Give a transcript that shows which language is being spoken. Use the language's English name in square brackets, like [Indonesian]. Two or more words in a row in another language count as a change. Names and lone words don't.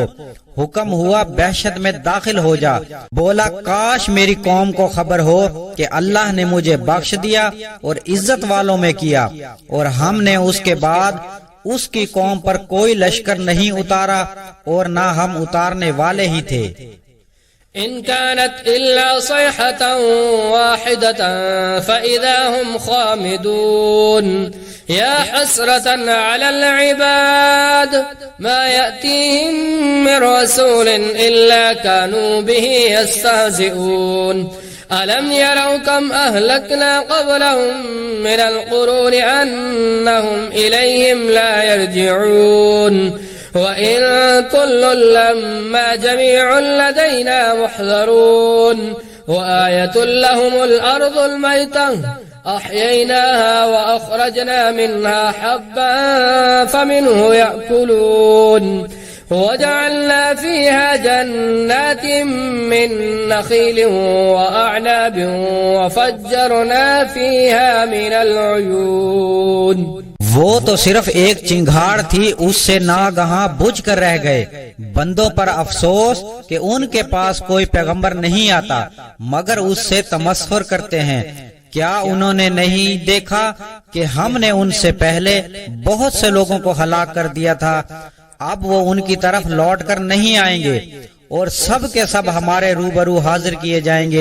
[Urdu] حکم ہوا بہشت میں داخل ہو جا۔ بولا، کاش میری قوم کو خبر ہو کہ اللہ نے مجھے بخش دیا اور عزت والوں میں کیا اور ہم نے اس کے بعد اس کی قوم پر کوئی لشکر نہیں اتارا اور نہ ہم اتارنے والے ہی تھے. [Arabic] إن كانت إلا صيحة واحدة فإذا هم خامدون يا حسرة على العباد ما يأتيهم من رسول إلا كانوا به يستهزئون ألم يروا كم أهلكنا قبلهم من القرون أنهم إليهم لا يرجعون وإن كل لما جميع لدينا محضرون وآية لهم الأرض الميتة أحييناها وأخرجنا منها حبا فمنه يأكلون وجعلنا فيها جنات من نخيل وأعناب وفجرنا فيها من العيون. [Urdu] وہ تو صرف ایک چنگھاڑ تھی، اس سے ناگہاں بجھ کر رہ گئے. بندوں پر افسوس کہ ان کے پاس کوئی پیغمبر نہیں آتا مگر اس سے تمسخر کرتے ہیں. کیا انہوں نے نہیں دیکھا کہ ہم نے ان سے پہلے بہت سے لوگوں کو ہلاک کر دیا تھا، اب وہ ان کی طرف لوٹ کر نہیں آئیں گے اور سب کے سب ہمارے روبرو حاضر کیے جائیں گے.